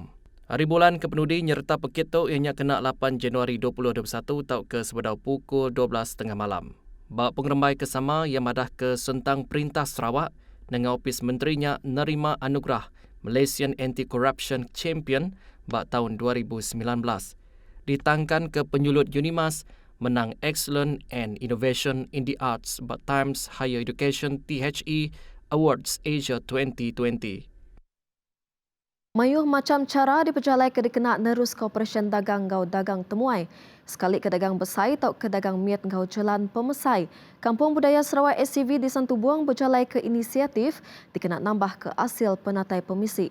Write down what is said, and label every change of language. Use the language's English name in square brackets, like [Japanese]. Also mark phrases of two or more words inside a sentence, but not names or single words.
[Iban] Hari bulan kepenudi nyerta pekit tu ianya kena 8 Januari 2021 atau ke sebedau pukul 12.30 malam. Bak pengerembai kesama yang madah ke sentang Perintah Sarawak dengan Opis Menterinya nerima anugerah Malaysian Anti-Corruption Champion bak tahun 2019. Ditangkan ke penyulut Unimas menang Excellent and Innovation in the Arts bak Times Higher Education THE Awards Asia 2020. Mayuh macam cara diperjalai ke dikena nerus Koperasyen Dagang Ngau Dagang Temuai. Sekali ke dagang besai atau ke dagang miat ngau jalan pemesai. Kampung Budaya Sarawak SCV di Santubuang berjalai ke inisiatif dikena nambah ke hasil penatai pemisi.